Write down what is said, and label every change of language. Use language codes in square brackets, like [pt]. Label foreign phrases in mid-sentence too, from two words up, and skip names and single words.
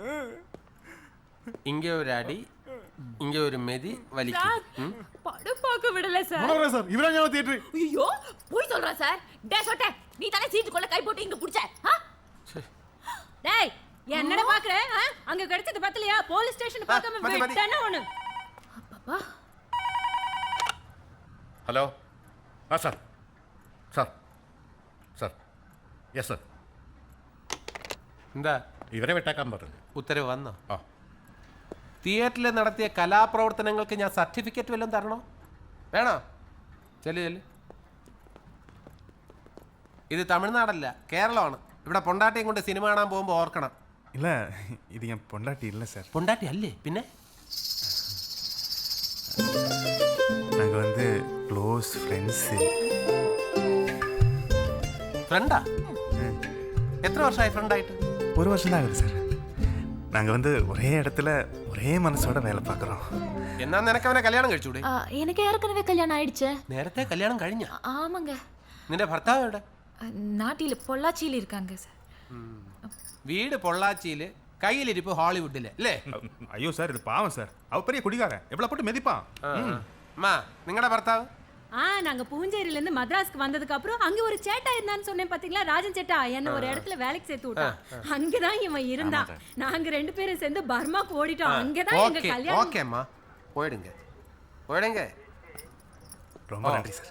[ta] இங்க ஒரு அடி இங்க ஒரு மெதி வலிக்குது. படம் பார்க்க விடல சார். மனோரா சார் இவரா ஞாபகம் தியேட்டர். ஐயோ போய் சொல்றா சார். டேய் சொட்டே நீ தானே சீட்டுக்குள்ள கை போட்டு இங்க புடிச்ச. டேய் என்னடா பாக்குற? அங்க கிடைச்சது பத்தலையா? [en] police station [ta] பார்க்காம விட்டனா ஒண்ணு. அப்பப்பா. [ml] ഹലോ ആ സാർ സാർ സാർ [en] yes sir [ml] എന്താ ഇവരെ വിട്ടേക്കാൻ പറഞ്ഞു. ഉത്തരവ് വന്നോ? ആ തിയേറ്ററിൽ നടത്തിയ കലാപ്രവർത്തനങ്ങൾക്ക് ഞാൻ സർട്ടിഫിക്കറ്റ് വല്ലതും തരണോ? വേണോ? ചെല്ലു. ഇത് തമിഴ്നാടല്ല, കേരളമാണ്. ഇവിടെ പൊണ്ടാട്ടിയും കൊണ്ട് സിനിമ കാണാൻ പോകുമ്പോൾ ഓർക്കണം. [ta] இல்ல இது என் பொண்டாட்டி இல்ல சார். [ml] പൊണ്ടാട്ടി അല്ലേ പിന്നെ? [ta] நாங்க வந்து [en] close friends. [ml] ഫ്രണ്ടാ? എത്ര വർഷമായി ഫ്രണ്ടായിട്ട്? [ta] ஒரு வருஷம் தான் ஆகுது சார். நாங்க வந்து ஒரே இடத்துல ஒரே மனசோட வேலை பார்க்குறோம். [ml] എന്നാ നിനക്ക് അവനെ കല്യാണം കഴിച്ചൂടെ? [ta] எனக்கு ஏற்கனவே கல்யாணம் ஆயிடுச்சு. [ml] നേരത്തെ കല്യാണം കഴിഞ്ഞ? [ta] ஆமாங்க. [ml] നിന്റെ ഭർത്താവ് എവിടെ? [ta] நாட்டில பொள்ளாச்சியில இருக்காங்க சார். [ml] വീട് പൊള്ളാച്ചിയില്, കയ്യിലിരിപ്പ് ഹോളിവുഡില് അല്ലേ? [ta] ஐயோ சார் இது பாவம் சார். அவ பெரிய குடிகாரன். எவ்வளவு போட்டு மிதிப்பான். [ml] അമ്മാ നിങ്ങളുടെ ഭർത്താവ്? [ta] நாங்க பூஞ்சேரியில இருந்து மദ്ராஸ்க்கு வந்ததுக்கு அப்புறம் அங்க ஒரு சேட்டா இருந்தான்னு சொன்னேன் பாத்தீங்களா? ராஜன் சேட்டா என்ன ஒரு இடத்துல வேலைக்கு சேர்த்து விட்டான். அங்கதான் இவன் இருந்தான். நாங்க ரெண்டு பேரும் சேர்ந்து பர்மாக்கு ஓடிட்டோம். அங்கதான் எங்க கல்யாணம். ஓகே அம்மா போயிடுங்க. ரொம்ப நன்றி சார்.